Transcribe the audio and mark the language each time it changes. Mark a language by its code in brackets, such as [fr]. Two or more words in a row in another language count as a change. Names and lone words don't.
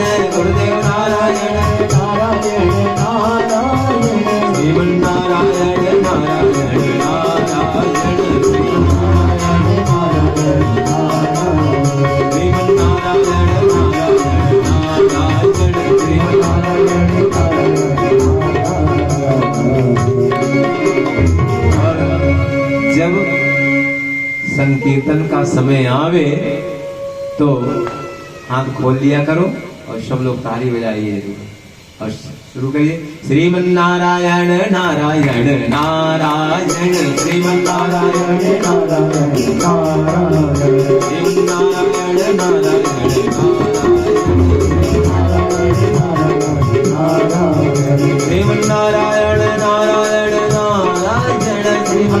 [hi] गुरुदेव नारायण नारायण नारायण श्रीमन नारायण नारायण नारायण श्रीमन नारायण नारायण नारायण श्रीमन जब संकीर्तन का समय आवे तो हाथ खोल लिया करो और सब लोग ताली बजाइए और शुरू करिए। श्रीमन नारायण नारायण नारायण श्रीमन नारायण नारायण श्रीमन नारायण नारायण श्रीमन नारायण नारायण नारायण श्रीमन